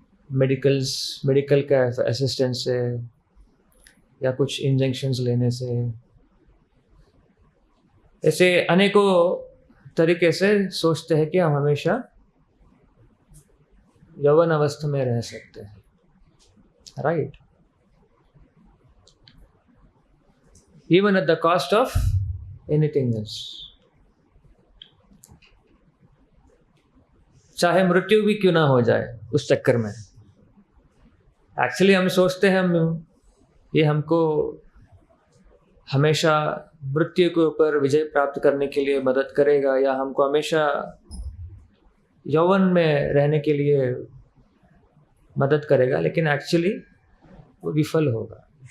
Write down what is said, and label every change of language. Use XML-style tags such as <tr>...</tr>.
<hi>Medical का assistance से या कुछ इंजेक्शंस लेने से, ऐसे अनेकों तरीके से सोचते हैं कि हम हमेशा यौवन अवस्था में रह सकते हैं, right?</hi> <en>Even at the cost of anything else.</en> <hi>चाहे मृत्यु भी क्यों ना हो जाए उस चक्कर में। एक्चुअली हम सोचते हैं ये हमको हमेशा मृत्यु के ऊपर विजय प्राप्त करने के लिए मदद करेगा, या हमको हमेशा यौवन में रहने के लिए मदद करेगा, लेकिन एक्चुअली वो विफल होगा।</hi>